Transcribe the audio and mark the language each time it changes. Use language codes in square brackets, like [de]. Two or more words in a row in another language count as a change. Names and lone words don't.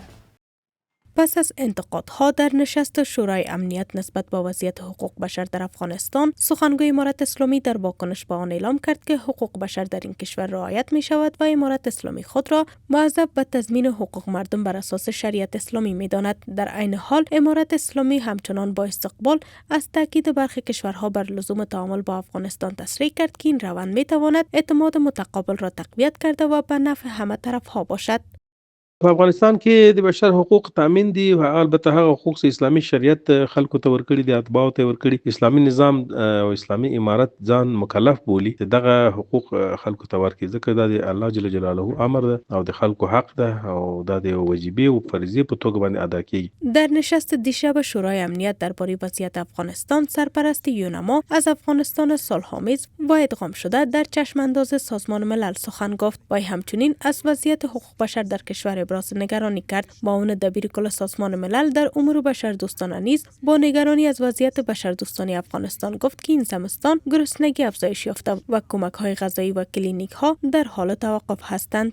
[fa] پس از انتقادها در نشست شورای امنیت نسبت به وضعیت حقوق بشر در افغانستان، سخنگوی امارت اسلامی در واکنش به آن اعلام کرد که حقوق بشر در این کشور رعایت می شود و امارت اسلامی خود را موظف به تضمین حقوق مردم بر اساس شریعت اسلامی می داند. در عین حال امارت اسلامی همچنان با استقبال از تاکید برخی کشورها بر لزوم تعامل با افغانستان تصریح کرد که این روند می تواند اعتماد متقابل را تقویت کرده و به نفع همه طرف ها باشد. [ps] په افغانستان کې د بشر حقوق تامین دي او البته هغه حقوق اسلامي شریعت خلکو ته ورکړي دي، اتباعو ته ورکړي. اسلامي نظام او اسلامي امارت ځان مکلف بولي چې دغه حقوق خلکو ته ورکړي، ځکه دا د الله جل جلاله امر ده او د خلکو حق ده او دا د واجبي او فرضي په توګه باندې ادا کیږي. [fa] در نشست دیشب شورای امنیت درباره وضعیت افغانستان، سرپرست یونما از افغانستان صلح‌آمیز و ادغام شده در چشم انداز سازمان ملل سخن گفت و همچنین از وضعیت حقوق بشر در کشور ابراز نگرانی کرد. معاون دبیر کل سازمان ملل در امور بشردوستانه نیز با نگرانی از وضعیت بشردوستانی افغانستان گفت که این زمستان گرسنگی افزایش یافته و کمک‌های غذایی و کلینیک‌ها در حال توقف هستند.